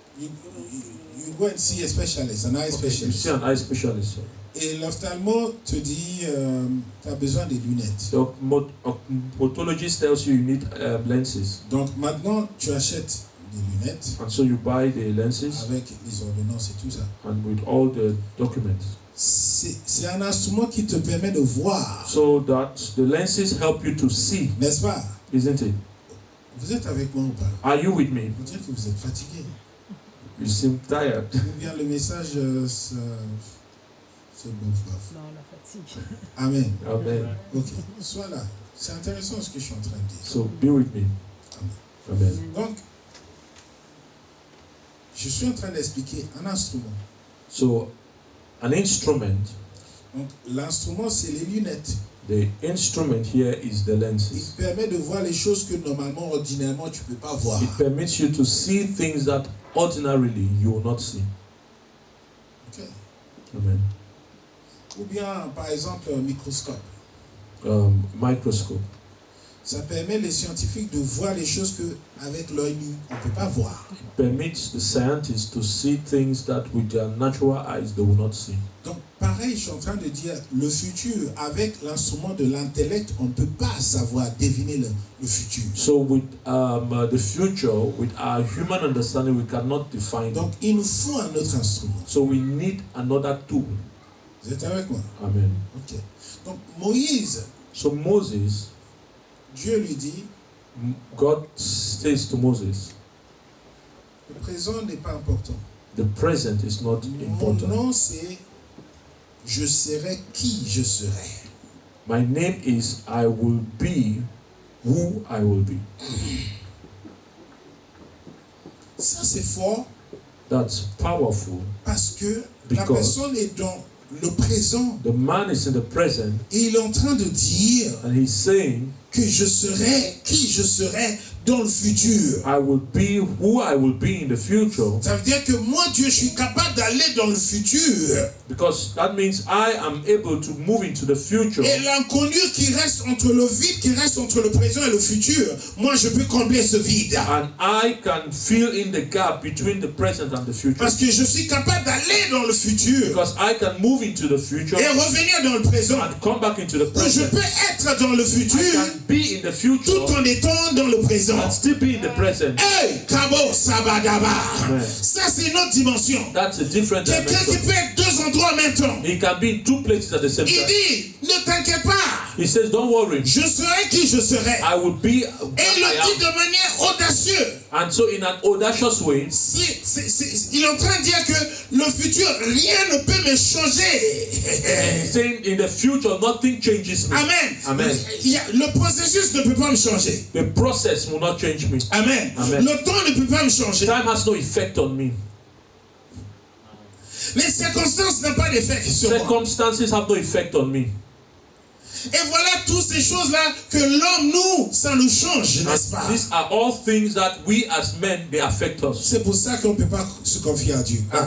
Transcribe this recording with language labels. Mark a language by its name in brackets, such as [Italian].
[English] you go and see a specialist, an eye you specialist. see an eye specialist. [French] Et l'ophtalmo te dit, tu as besoin des lunettes. [English] The ophthalmologist tells you need lenses, [French] Donc maintenant, tu achètes des lunettes [English] and so you buy the lenses [French] avec les ordonnances et tout ça. [English] and with all the documents, [French] C'est un instrument qui te permet de voir, [English] so that the lenses help you to see. [French] n'est-ce pas? [English] Isn't it? [French] Vous êtes avec moi ou pas? [English] Are you with me? [French] Vous dites que vous êtes fatigué. [English] You seem tired. [French] Ou bien le message, c'est bon. Non, la fatigue. Amen. Amen. Ok, sois là. C'est intéressant ce que je suis en train de dire. [English] So be with me. Amen. [French] Donc, je suis en train d'expliquer un instrument. [English] So an instrument, [French] Donc, l'instrument, c'est les lunettes. [English] the instrument here is the [French] Il [English] lenses. [French] permet de voir les choses que normalement, ordinairement, tu ne peux pas voir. [English] It permits you to see things that ordinarily you will not see. Ok. Amen. [French] Ou bien, par exemple, un microscope. [English] Microscope. [French] Ça permet les scientifiques de voir les choses qu'avec l'œil nu, on ne peut pas voir. [English] It permits the scientists to see things that with their natural eyes they will not see. [French] Donc, pareil, je suis en train de dire, le futur, avec l'instrument de l'intellect, on ne peut pas savoir, deviner le futur. [English] So with the future, with our human understanding, we cannot define [French] Donc, [English] it. [French] il nous faut un autre instrument. [English] So we need another tool. [French] Vous êtes avec moi? Amen. Ok. Donc, Moïse, [English] So Moses, [French] Dieu lui dit, [English] God says to Moses, [French] le présent n'est pas important. [English] the present is not [French] Mon [English] important. [French] nom, c'est je serai qui je serai. [English] My name is I will be who I will be. [French] Ça, c'est fort [English] That's powerful. [French] parce que la [English] Because- [French] personne est dans le présent [English] The man is in the present [French] et il est en train de dire [English] and he's saying, [French] que je serai qui je serai dans le futur. [English] I will be who I will be in the future. [French] Ça veut dire que moi, Dieu, je suis capable d'aller dans le futur. [English] Because that means I am able to move into the future. [French] Et l'inconnu qui reste entre le vide, qui reste entre le présent et le futur, moi, je peux combler ce vide. [English] And I can fill in the gap between the present and the future. [French] Parce que je suis capable d'aller dans le futur [English] Because I can move into the future [French] et revenir dans le présent. [English] and come back into the [French] Ou je [English] present. [French] peux être dans le [English] I [French] futur [English] can be in the future [French] tout en étant dans le présent. [English] and still be in the present. Hey, Kabo Sabadaba. Amen. [French] Ça, c'est une autre dimension. [English] That's a different [French] Quelqu'un qui [English] dimension. [French] peut être deux endroits en même temps. [English] He can be in two places at the same [French] Il [English] time. [French] dit, ne t'inquiète pas, [English] He says, don't worry, [French] je serai qui je serai. [English] I will be [French] Et [English] what [French] il le dit [English] I [French] de manière audacieuse. [English] am. And so in an audacious way, [French] Il est en train de dire que le futur, rien ne peut me changer. [English] he's saying in the future, nothing changes me. Amen. Amen. [French] Le processus ne peut pas me changer. [English] The process will not change me. Amen. Amen. [French] Le temps ne peut pas me changer. [English] Time has no effect on me. [French] Les circonstances n'ont pas d'effet sur moi. [English] Circumstances have no effect on me. [French] Et voilà toutes ces choses-là que l'homme, nous, ça nous change, n'est-ce pas? [English] And these are all things that we as men, they affect us. [French] C'est pour ça qu'on ne peut pas se confier à Dieu.